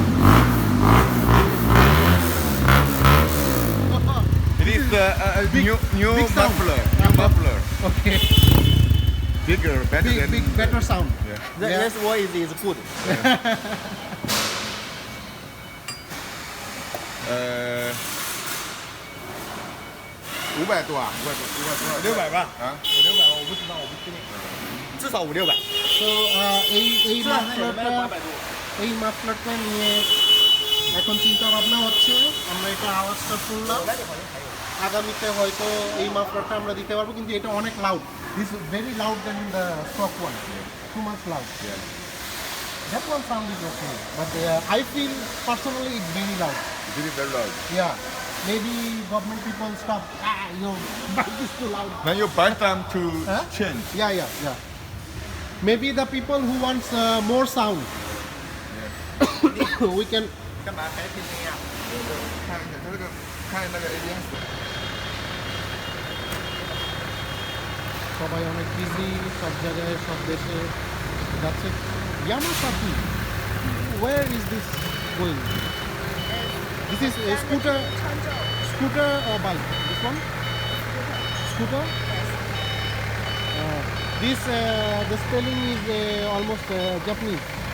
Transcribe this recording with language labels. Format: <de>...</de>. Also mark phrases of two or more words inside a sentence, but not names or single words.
<en>It is the new big sound. muffler. New muffler. Okay. Bigger, better than. Big, better sound. Yeah. That's why it is good.</en> <zh>500多啊，600吧？啊 500-600吧，我不知道，我不确定，至少500-600。</zh> <bn>তো এই</bn> <zh>是啊，那有卖</zh> <bn>মাফলারটা</bn> <zh>800多。</zh> <bn>এই মাফলারটা নিয়ে এখন চিন্তা ভাবনা হচ্ছে, আমরা এটা আওয়াজটা শুনলাম, আগামীতে হয়তো এই মাফলারটা আমরা দিতে পারবো, কিন্তু এটা অনেক লাউড,</bn> <en>this is very loud than the stock one, too much loud. That one sound is okay, but I feel personally it's very loud. Very, very loud. Yeah, maybe government people stop. But it's too loud. Then you buy them to Huh? change. Yeah. Maybe the people who wants more sound, we can.</en> <zh>看那个 ABS。</zh> <bn>সবাই অনেক বিজি, সব জায়গায় সব দেশে যাচ্ছে।</bn> <en>Yamazaki, where is this going? This is a scooter or bike? This one? Scooter? This the spelling is almost Japanese.</en>